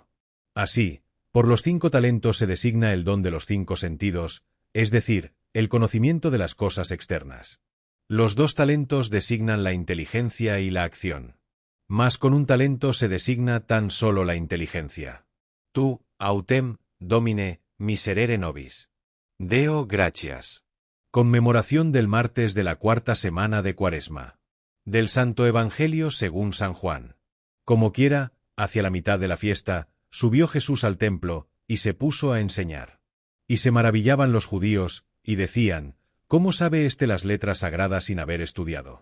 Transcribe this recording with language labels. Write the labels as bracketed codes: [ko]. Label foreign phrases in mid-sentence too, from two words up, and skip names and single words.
[es] Así, por los 5 talentos se designa el don de los 5 sentidos, es decir, el conocimiento de las cosas externas. Los 2 talentos designan la inteligencia y la acción. Mas con un talento se designa tan solo la inteligencia. [la] Tu, autem, domine, miserere nobis. Deo gratias. [es] Conmemoración del martes de la 4ª semana de Cuaresma. Del Santo Evangelio según San Juan. Como quiera, hacia la mitad de la fiesta, subió Jesús al templo, y se puso a enseñar. Y se maravillaban los judíos, y decían: ¿Cómo sabe éste las letras sagradas sin haber estudiado?